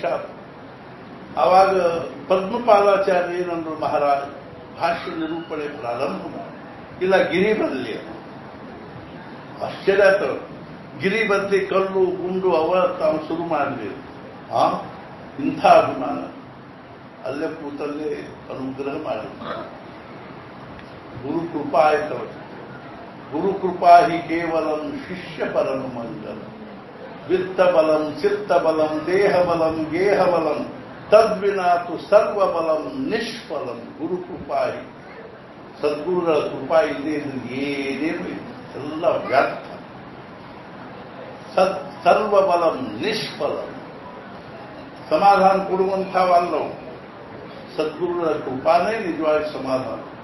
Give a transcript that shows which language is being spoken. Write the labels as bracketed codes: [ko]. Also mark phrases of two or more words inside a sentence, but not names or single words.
[kn] ಆವಾಗ ಪದ್ಮಪಾದಾಚಾರ್ಯ ಏನಂದ್ರು, ಮಹಾರಾಜ ಭಾಷ್ಯ ನಿರೂಪಣೆ ಪ್ರಾರಂಭ ಮಾಡಿ, ಇಲ್ಲ ಗಿರಿ ಬರಲಿ. ಆಶ್ಚರ್ಯ ಆಯ್ತು. ಗಿರಿ ಬರಲಿ, ಕಲ್ಲು ಗುಂಡು ಅವ ತಾವು ಶುರು ಮಾಡಲಿ. ಇಂಥ ಅಭಿಮಾನ ಅಲ್ಲೇ ಕೂತಲ್ಲೇ ಅನುಗ್ರಹ ಮಾಡಿ ಗುರು ಕೃಪಾ ಆಯ್ತವ. [sa] ಗುರು ಕೃಪಾ ಹಿ ಕೇವಲಂ ಶಿಷ್ಯ ಪರಮ ಮಂಗಲ, ವಿತ್ತ ಬಲಂ ಚಿತ್ತ ಬಲಂ ದೇಹ ಬಲಂ ಗೇಹ ಬಲಂ ತದ್ವಿನಾತು ಸರ್ವ ಬಲಂ ನಿಷ್ಫಲಂ. ಗುರು ಕೃಪಾ ಹಿ, [kn] ಸದ್ಗುರುಗಳ ಕೃಪಾ ಇಲ್ಲದೆ ಇದ್ರೆ ಏನೇನು ಎಲ್ಲ ವ್ಯರ್ಥ. [sa] ಸರ್ವ ಬಲಂ ನಿಷ್ಫಲಂ, [kn] ಸಮಾಧಾನ ಕೊಡುವಂಥವಲ್ಲವು. ಸದ್ಗುರುಗಳ ಕೃಪಾನೇ ನಿಜವಾಗಿ ಸಮಾಧಾನ.